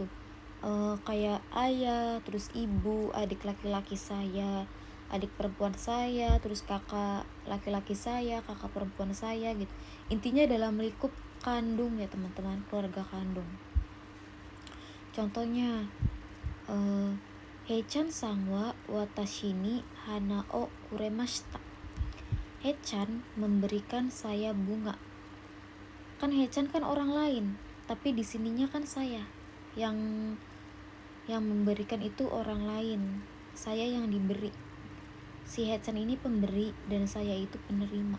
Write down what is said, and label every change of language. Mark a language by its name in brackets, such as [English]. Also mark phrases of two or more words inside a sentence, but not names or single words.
[Indonesian] Kayak ayah, terus ibu, adik laki-laki saya, adik perempuan saya, terus kakak laki-laki saya, kakak perempuan saya gitu. Intinya dalam lingkup kandung ya teman-teman, keluarga kandung. [Japanese] Contohnya ヘチャンさんは私に花をくれました. [Indonesian] Hechan memberikan saya bunga. Kan Hechan kan orang lain, tapi di sininya kan saya yang memberikan itu orang lain, saya yang diberi. Si Hechan ini pemberi dan saya itu penerima.